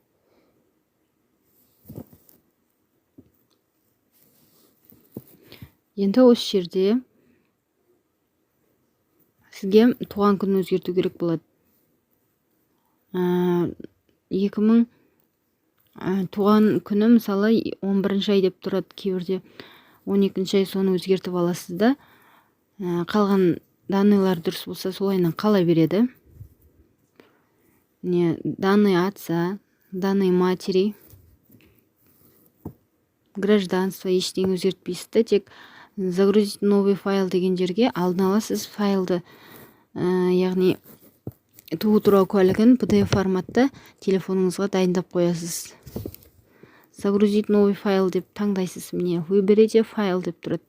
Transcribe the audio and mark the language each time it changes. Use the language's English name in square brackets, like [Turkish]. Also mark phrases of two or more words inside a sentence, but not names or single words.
[Kazakh] Енді осы жерде сізге туған күнін өзгерту керек болады. 2000 туған күні мысалы 11-ші ай деп тұрады, кейбірде 12-ші ай, соны өзгертіп аласыз да. Қалған данныйлар дұрыс болса, солайынан қала береді. [Russian] Данные отца, данные матери, гражданство, [Kazakh] ештеңе өзгертпейсіз, тек [Russian] загрузить новый файл [Kazakh] деген жерге алдын ала сіз файлды, яғни туу туралы куәлігін PDF форматта телефоныңызға дайындап қоясыз. [Russian] Загрузить новый файл [Kazakh] деп таңдайсыз. Міне, [Russian] выберите файл [Kazakh] деп тұрады.